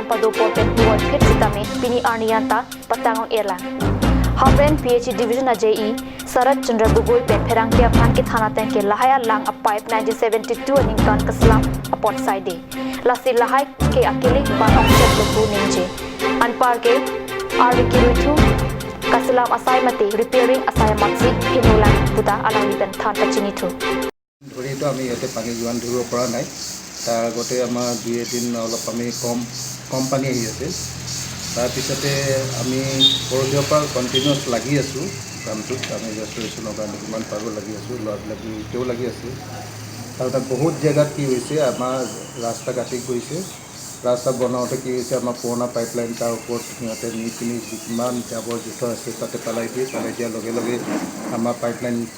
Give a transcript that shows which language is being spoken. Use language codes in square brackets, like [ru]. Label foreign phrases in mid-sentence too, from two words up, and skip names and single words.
[mjw] padu poten dual fit sitame pini arnianta patangong erlang Hamren PH Division AJE Sarat Chandra Gugoi pen pherang ke aphan ke thana ten ke lahaya lang a pipe 1972 ningkan kaslam apot side lasi lahai ke akili ban object loku ningje anpar ke RQ2 kaslam asai mate repairing asai matsi hinulan buta alang ben than pachini thu [as] ধৰি তো আমি ইয়াতে পানী যোগান ধৰিব পৰা নাই তাৰ আগতে আমাৰ 2-3 অলপ আমি কম পানী আহি আছে তাৰপিছতে আমি পৰহিৰ পৰা কণ্টিনিউছ লাগি আছোঁ কামটোত আমি ৰেষ্টৰেশ্যনৰ কাৰণে কিমান পাৰোঁ লাগি আছোঁ ল'ৰাবিলাক এতিয়াও লাগি আছে আৰু তাত বহুত জেগাত কি হৈছে আমাৰ ৰাস্তা কাটি গৈছে ৰাস্তা বনাওঁতে কি হৈছে আমাৰ পুৰণা পাইপলাইন তাৰ ওপৰত সিহঁতে নি পিনি যিমান জাবৰ জোঁথৰ আছে তাতে পেলাই দিয়াৰ লগে লগে আমাৰ পাইপলাইন